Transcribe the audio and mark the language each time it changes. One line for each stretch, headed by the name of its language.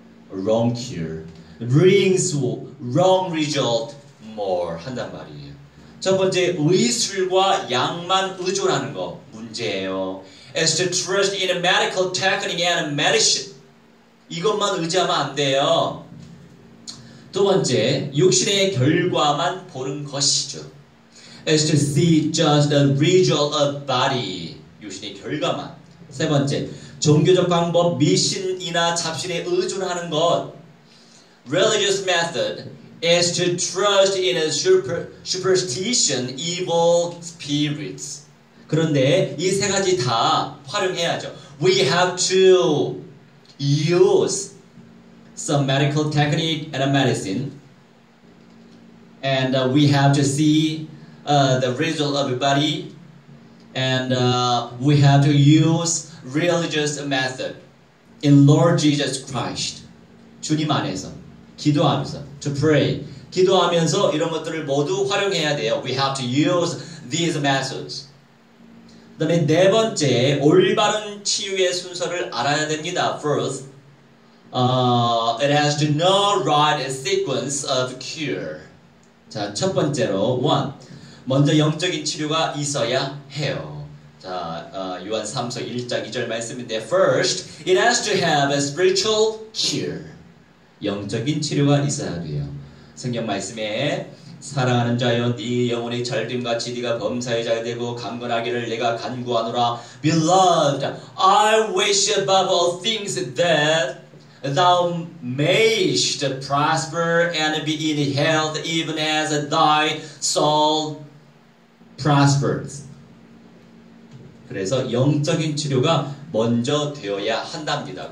English: Wrong cure brings wrong result more
Korean: 한단 말이에요. 첫 번째, 의술과 약만 의존하는 거 문제예요.
English: As to trust in a medical technique and medicine.
Korean: 이것만 의지하면 안 돼요. 두 번째, 육신의 결과만 보는 것이죠.
English: As to see just the result of body.
Korean: 육신의 결과만. 세 번째, 종교적 방법, 미신이나 잡신에 의존하는 것.
English: Religious method is to trust in a superstition, evil spirits.
Korean: 그런데 이 세 가지 다 활용해야죠.
English: We have to use some medical technique and a medicine, and we have to see the result of the body, and we have to use religious method in Lord Jesus Christ.
Korean: 주님 안에서 기도하면서
English: to pray,
Korean: 기도하면서 이런 것들을 모두 활용해야 돼요.
English: We have to use these methods.
Korean: 그 다음에 네 번째, 올바른 치유의 순서를 알아야 됩니다.
English: First, it has to know right sequence of cure.
Korean: 자, 첫 번째로, one, 먼저 영적인 치료가 있어야 해요. 자, 요한 3서 1장 2절 말씀인데,
English: first, it has to have a spiritual cure.
Korean: 영적인 치료가 있어야 돼요. 성경 말씀에 사랑하는 자여 네 영혼이 절김같이 네가 범사에 잘 되고 강건하기를 내가 간구하노라.
English: Beloved, I wish above all things that thou mayest prosper and be in health even as thy soul prospers.
Korean: 그래서 영적인 치료가 먼저 되어야 한답니다.